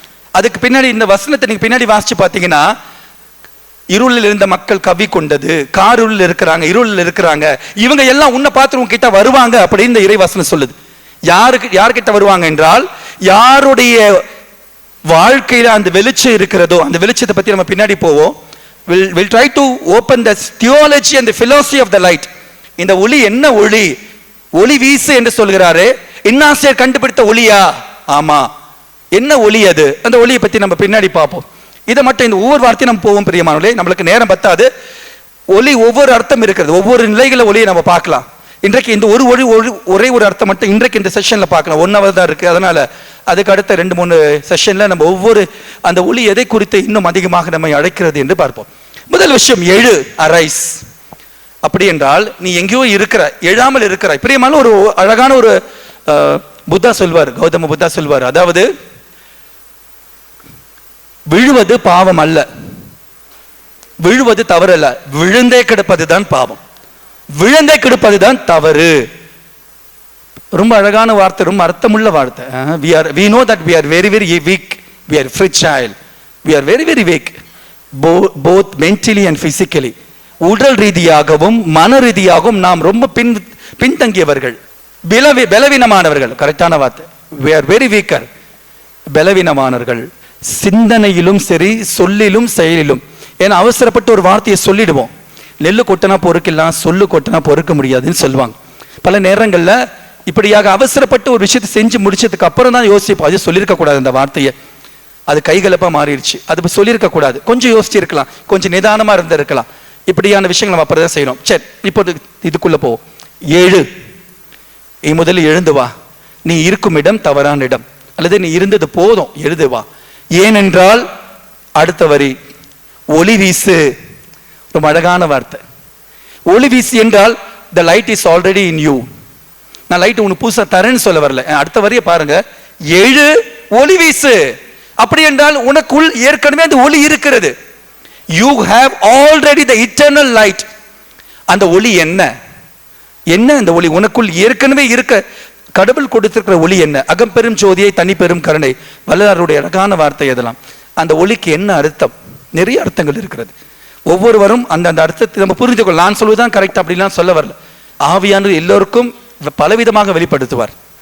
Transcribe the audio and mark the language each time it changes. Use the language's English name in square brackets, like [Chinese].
[Tamil] அதுக்கு பின்னாடி இந்த வசனத்தை நீங்க பின்னாடி வாசிச்சு பாத்தீங்கன்னா, இருளில் இருந்த மக்கள் கவி கொண்டது, காருள் இருக்கிறாங்க, இருளில் இருக்கிறாங்க, இவங்க எல்லாம் உன்னை பார்த்து உங்ககிட்ட வருவாங்க அப்படின்னு இந்த இறைவசனம் சொல்லுது. யாருக்கிட்ட வருவாங்க என்றால், யாருடைய வாழ்க்கையில அந்த வெளிச்சம் இருக்கிறதோ, அந்த வெளிச்சத்தை பத்தி நம்ம பின்னாடி போவோம். [English] We'll try to open the theology and the philosophy of the light. [Tamil] இந்த ஒளி என்ன ஒளி? ஒளி வீசு என்று சொல்கிறாரு. இன்னாசியர் கண்டுபிடித்த ஒளியா? ஆமா. என்ன ஒளி அது? அந்த ஒளியை பத்தி நம்ம பின்னாடி பார்ப்போம். இதை மட்டும் இந்த ஒவ்வொரு வார்த்தையும் நம்ம போவோம் பிரியமானவர்களே. நம்மளுக்கு நேரம் பத்தாது. ஒளி ஒவ்வொரு அர்த்தம் இருக்கிறது, ஒவ்வொரு நிலைகள ஒளியை நம்ம பார்க்கலாம். இன்றைக்கு இந்த ஒரே ஒரு அர்த்தம் மட்டும் இன்றைக்கு இந்த செஷன்ல பார்க்கலாம். [English] 1 hour [Tamil] தான் இருக்கு. அதனால அதுக்கு அடுத்த 2-3 செஷன்ல நம்ம ஒவ்வொரு அந்த ஒளி எதை குறித்து இன்னும் அதிகமாக நம்மை அழைக்கிறது என்று பார்ப்போம். முதல் விஷயம், எழு, அரைஸ். அப்படி என்றால் நீ எங்கேயோ இருக்கிற, எழாமல் இருக்கிறாய். பிரியமான ஒரு அழகான ஒரு புத்தா சொல்வார், கௌதம புத்தா சொல்வார், அதாவது விழுவது பாவம் அல்ல, விழுவது தவறு அல்ல, விழுந்தே கிடப்பதுதான் பாவம், விழுந்தே கிடப்பதுதான் தவறு. ரொம்ப அழகான வார்த்தை, ரொம்ப அர்த்தமுள்ள வார்த்தை. [English] we know that we are very very weak, we are fragile, we are very very weak, both mentally and physically. [Tamil] உடல் ரீதியாகவும் மன ரீதியாகவும் நாம் ரொம்ப பின்தங்கியவர்கள், பலவீனமானவர்கள். கரெக்டான வார்த்தை. [English] we are very weaker, [Tamil] பலவீனமானவர்கள். சிந்தனையிலும் சரி, சொல்லிலும் செயலிலும். ஏன்னா அவசரப்பட்டு ஒரு வார்த்தையை சொல்லிடுவோம். நெல்லு கொட்டினா பொறுக்கலாம், சொல்லு கொட்டினா பொறுக்க முடியாதுன்னு சொல்லுவாங்க. பல நேரங்கள்ல இப்படியாக அவசரப்பட்டு ஒரு விஷயத்தை செஞ்சு முடிச்சதுக்கு அப்புறம் தான் யோசிப்போம், அது சொல்லியிருக்க கூடாது, அந்த வார்த்தையை. அது கைகலப்பா மாறிடுச்சு, அது சொல்லியிருக்க கூடாது, கொஞ்சம் யோசிச்சு இருக்கலாம், கொஞ்சம் நிதானமா இருந்திருக்கலாம். இப்படியான விஷயங்கள் நம்ம அப்புறம் தான் செய்யணும். சரி, இப்போ இதுக்குள்ள போ. எழு. முதல்ல எழுந்து வா. நீ இருக்கும் இடம் தவறான இடம், அல்லது நீ இருந்தது போதும், எழுது வா. ஏனென்றால் அடுத்த வரி, ஒளி வீசு. ரொம்ப அழகான வார்த்தை. ஒளி வீசு என்றால் [English] the light is already in you. [Tamil] நான் லைட் உனக்கு புதுசா தரேன்னு சொல்ல வரல. அடுத்த வரியை பாருங்க, எழு, ஒளி வீசு. அப்படி என்றால் உனக்குள் ஏற்கனவே அந்த ஒளி இருக்கிறது. [English] You have already the eternal light. [Tamil] அந்த ஒளி என்ன? அந்த ஒளி உனக்குள் ஏற்கனவே இருக்க கடவுள் கொடுத்திருக்கிற ஒளி என்ன? அகம்பெரும் ஜோதியை தனி பெரும் கருணை. வள்ளலாருடைய அழகான வார்த்தை அதெல்லாம். அந்த ஒளிக்கு என்ன அர்த்தம்? நிறைய அர்த்தங்கள் இருக்கிறது. ஒவ்வொருவரும் அந்த அர்த்தத்தை நம்ம புரிஞ்சுக்கொள்ள. நான் சொல்வதுதான் கரெக்ட் அப்படிலாம் சொல்ல வரல. ஆவியானவர் எல்லோருக்கும் பலவிதமாக வெளிப்படுத்துவார்.